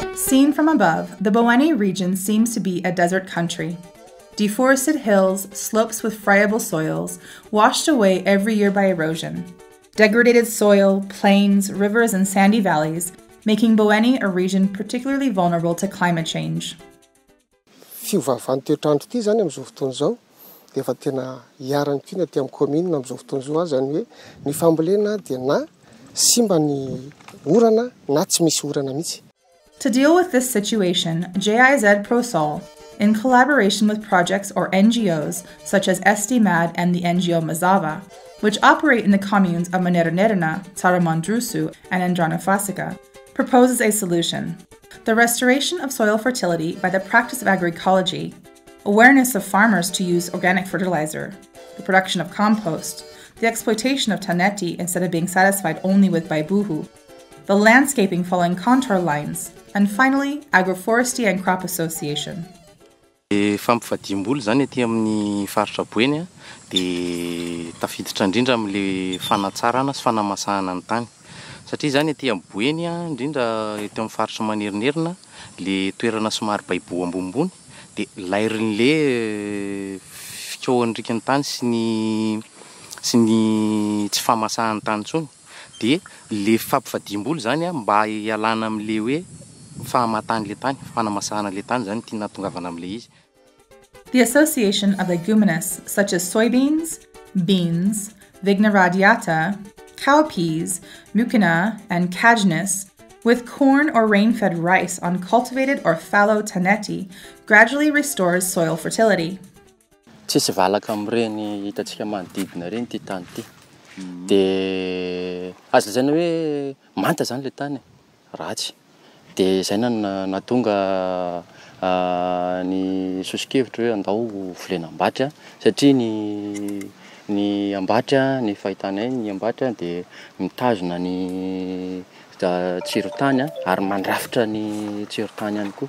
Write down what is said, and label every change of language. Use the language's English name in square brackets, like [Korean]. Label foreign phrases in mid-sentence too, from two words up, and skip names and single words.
[English] Seen from above, the Bweni region seems to be a desert country. Deforested hills, slopes with friable soils, washed away every year by erosion. Degraded soil, plains, rivers, and sandy valleys, making Bweni a region particularly vulnerable to climate change. [Malagasy] Fiovavan'ny toetrandro ity zany amin'izao fotoana izao dia efa tena hiarany koa aty amin'ny commune amin'izao fotoana izao zany hoe ny fambolena dia na simba ny orana na tsy misy orana mihitsy. [English] To deal with this situation, GIZ ProSol, in collaboration with projects or NGOs such as SDMAD and the NGO Mazava, which operate in the communes of Maneranderna, Taramandrusu, and Andranafasica, proposes a solution: the restoration of soil fertility by the practice of agroecology, awareness of farmers to use organic fertilizer, the production of compost, the exploitation of taneti instead of being satisfied only with baibuhu, the landscaping following contour lines, and finally, agroforestry and crop association. [Malagasy] Fampifadiam-boly zany aty amin'ny faritra Bweni dia tafiditra indrindra amin'le fanatsarana sy fanamasahana ny tany. Satria zany aty amin'ny Bweni indrindra eto amin'ny faritra Manerinerina, le toerana somary baibo ambonimbony dia lairin'le fikohan'ny rikan'ny tany sy ny tsy famasahan'ny tany intsony. Dia le fampifadiam-boly zany mba hialana amin'le hoe fahamatan'le tany, fanamasahana le tany zany tiana tongavana amin'le izy. [English] The association of leguminous such as soybeans, beans, vigna radiata, cowpeas, mucuna, and cajnis, with corn or rain-fed rice on cultivated or fallow taneti, gradually restores soil fertility. [Malagasy] Tsisy valaka amin'ireny hitantsika manodidina ireny ty tany ty. Dia azo lazaina hoe manta zany le tany, ratsy. Dia izay nahatonga ny sosokevitra hoe andao volenam-batra satria ny ambatra, ny fahitanay ny ambatra dia mitazona ny tsirotany ary mandrafitra ny tsirotany ihany koa.